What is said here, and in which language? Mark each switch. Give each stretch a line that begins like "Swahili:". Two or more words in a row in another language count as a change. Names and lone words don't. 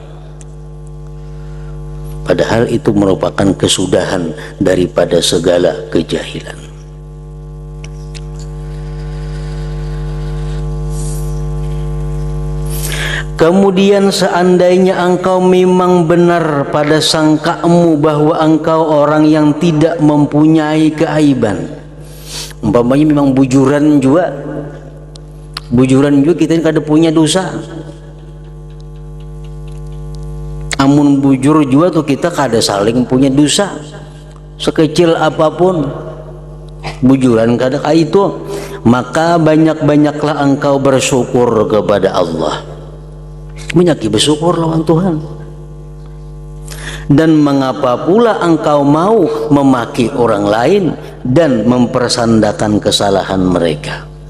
Indonesian: Padahal itu merupakan kesudahan daripada segala kejahilan. Kemudian seandainya engkau memang benar pada sangkamu bahwa engkau orang yang tidak mempunyai keaiban,
Malay: umpamanya memang bujuran juga kita kada punya dosa, amun bujur juga tuh kita kada saling punya dosa sekecil apapun, bujuran kada kayak itu,
Indonesian: maka banyak-banyaklah engkau bersyukur kepada Allah. Banyak bersyukur lawan Tuhan. Dan mengapa pula engkau mau memaki orang lain dan mempersandakan kesalahan mereka?